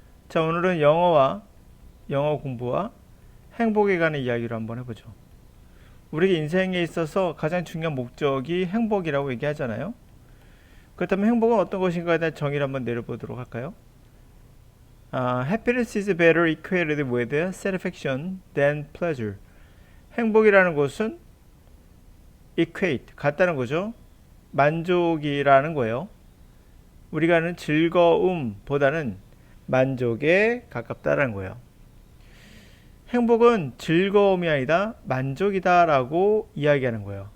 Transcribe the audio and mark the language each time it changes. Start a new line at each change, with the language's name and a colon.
Korean: 자, 오늘은 영어 공부와 행복에 관한 이야기를 한번 해보죠. 우리 인생에 있어서 가장 중요한 목적이 행복이라고 얘기하잖아요. 그렇다면 행복은 어떤 것인가에 대한 정의를 한번 내려보도록 할까요?
English: Happiness is better equated with satisfaction than pleasure.
Korean: 행복이라는 것은 equate, 같다는 거죠. 만족이라는 거예요. 우리가 하는 즐거움보다는 만족에 가깝다라는 거예요. 행복은 즐거움이 아니다 만족이다라고 이야기하는 거예요.